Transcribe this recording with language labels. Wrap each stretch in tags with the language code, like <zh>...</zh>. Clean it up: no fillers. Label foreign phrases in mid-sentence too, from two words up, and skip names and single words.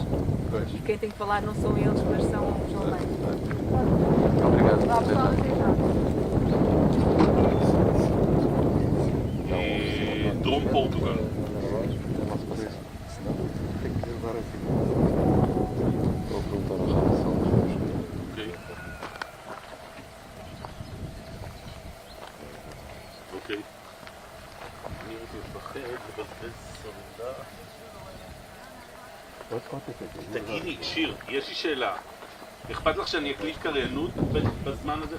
<pt>E quem tem que falar não são eles, mas são os alemães. Obrigado. Vá, pessoal, até já. Dom Portugal. Tem que levar aqui. Vou perguntar a relação dos meus.</pt> <he>Ok. אוקיי. אני מפחד לבזבז סוללה. תגידי, שיר, יש לי שאלה. אכפת לך שאני אקליט קריינות בזמן הזה?</he>